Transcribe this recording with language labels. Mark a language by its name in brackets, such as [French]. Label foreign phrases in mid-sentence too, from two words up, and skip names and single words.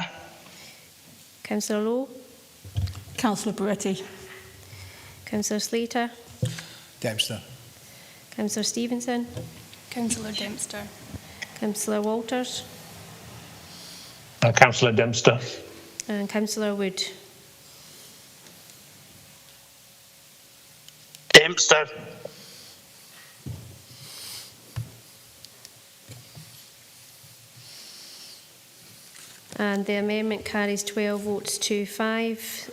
[English] Councillor Lowe? Councillor Barretti. Councillor Slater? Dempster. Councillor Stevenson? Councillor Dempster. Councillor Walters? Councillor Dempster. And Councillor Wood? Dempster. And the amendment carries 12 votes to 5.